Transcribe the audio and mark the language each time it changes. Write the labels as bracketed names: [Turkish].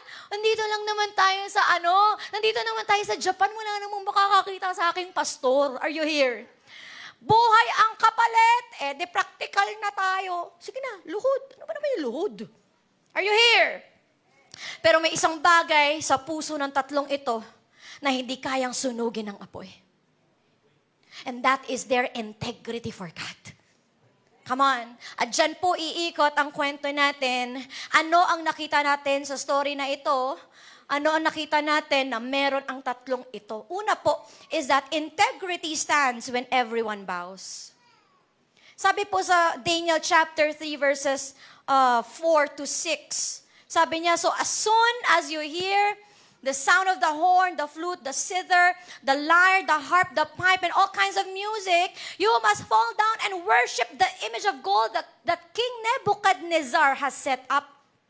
[Filipino] Nandito lang naman tayo sa nandito naman tayo sa Japan, wala namang makakakita sa aking pastor. [English] Are you here? [Filipino] Buhay ang kapalit, di practical na tayo. Sige na, luhod. Ano ba naman yung luhod? [English] Are you here? [Filipino] Pero may isang bagay sa puso ng tatlong ito na hindi kayang sunugin ng apoy. [English] And that is their integrity for God. Come on. [Filipino] At dyan po iikot ang kwento natin. Ano ang nakita natin sa story na ito? Ano ang nakita natin na meron ang tatlong ito? Una po [English] is that integrity stands when everyone bows. [Filipino] Sabi po sa Daniel chapter 3 verses 4 to 6. Sabi niya, [English] so as soon as you hear the sound of the horn, the flute, the zither, the lyre, the harp, the pipe, and all kinds of music, you must fall down and worship the image of gold that King Nebuchadnezzar has set up.